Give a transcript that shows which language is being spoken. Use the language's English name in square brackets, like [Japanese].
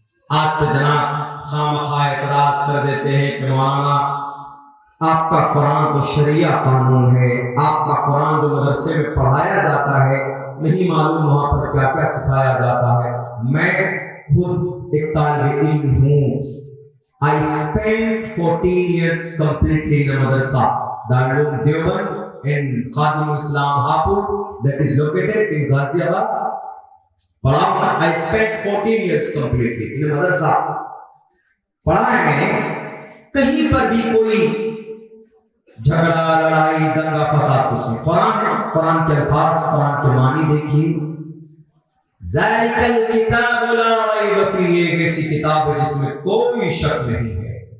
[Hindi] आज तो जनाब खामखा एतराज कर देते हैं कि मौलाना आपका कुरान तो शरिया कानून है, आपका कुरान जो मदरसे में पढ़ाया जाता है नहीं मालूम वहां पर क्या क्या सिखाया जाता है। मैं खुद एक तालिब इल्म हूँ। [English] I spent 14 years completely in a madrasa, Darul Uloom Deoband in Khadim Islam Hapur, that is located in Ghaziabad. I spent 14 years completely in a madrasa. [Hindi] पढ़ा है मैंने, कहीं पर भी कोई झगड़ा, लड़ाई, दंगा, फसाद कुछ नहीं। कुरान के अल्फाज, कुरान के मानी देखिए। [Arabic] ज़ालिकल किताब ला रैब फीह, [Hindi] एक ऐसी किताब है जिसमें कोई शक नहीं है।